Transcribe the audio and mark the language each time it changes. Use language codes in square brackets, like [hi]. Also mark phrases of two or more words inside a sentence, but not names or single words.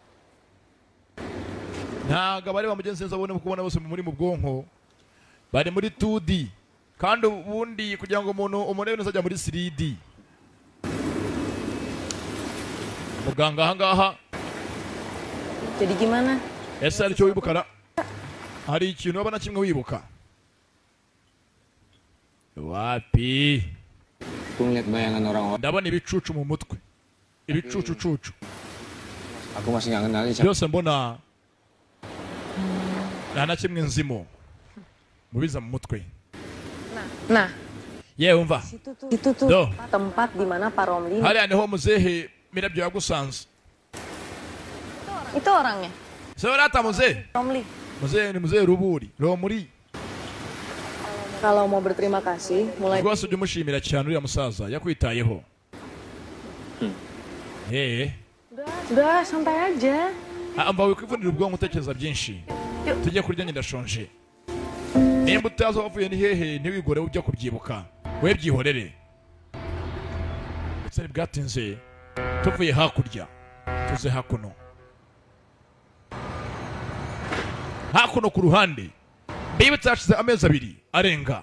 [rw] Ntago abari bamugenzi neza abone kubona bose muri mu bwonko, bari muri 2D, kandi ubundi kugira ngo umuntu umurebe neza ajya muri 3D. Muganga ahangaha [id] Jadi gimana? [rw] ese ari cyo wibukara? Hari ikintu wabona kimwe wibuka? Wapi? [id] Aku ngeliat bayangan orang-orang. [rw] Ndabona ibicucu mu mutwe. Ibicucu. [id] Aku masih nggak kenal siapa. [rw] Byose mbona nta kimwe nzimo mubiza mu mutwe. [id] Nah, [rw] Yewe umva. [id] itu tuh Do. tempat di mana Pak Romli. [rw] Hariya niho muzehe Mirabyo yagusanze. [id] Itu orangnya, [rw] Sewe rata muzehe. Romli. Muzehe ni muzehe Ruburi. Romuri. [id] Kalau mau berterima kasih, mulai [rw] Rwose ujye umushimira cyane uriya musaza yakwitayeho. [id] udah santai aja. [rw] Amba wikwivunira ubwonko utekereza byinshi. Tujye kurya ndashonje. Nimba utazi wavuye ni hehe ntiwigore ujya kubyibuka. We byihorere. Ndetse bwatinze tuvuye hakurya tuze hakuno. Hakuno ku ruhande bibitse hashize amezi 2 arenga.